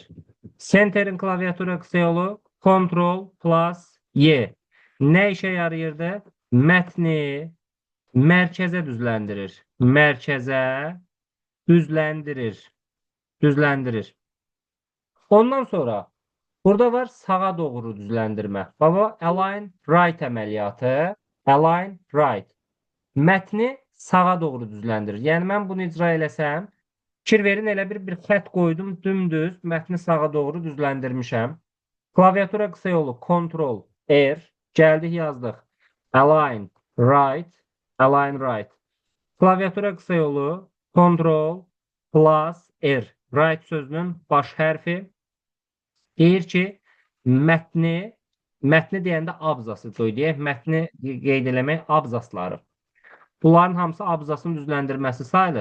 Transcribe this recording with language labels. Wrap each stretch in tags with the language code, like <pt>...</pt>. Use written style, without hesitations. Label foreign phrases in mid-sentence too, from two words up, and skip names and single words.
<az>Centerin klaviatura qısa yolu Ctrl+Y. Nə işə yarayırdı? Mətni mərkəzə düzləndirir. Mərkəzə düzləndirir. Ondan sonra burada var sağa doğru düzləndirmə. Baba,</az> <en>align right əməliyyatı. Align right.</en> <az>Mətni sağa doğru düzləndirir. Yəni, mən bunu icra eləsəm, fikir verin, elə bir xətt qoydum, dümdüz, mətni sağa doğru düzləndirmişəm. Klaviatura qısa yolu Ctrl-R. Gəldik, yazdıq.</az> <en>Align right. Align right.</en> <az>Klaviatura qısa yolu Ctrl+R. Right sözünün baş hərfi deyir ki, mətni deyəndə abzası deyək, mətni qeyd eləmək abzasları. Bunların hamısı abzasın düzləndirməsi sayılır.</az>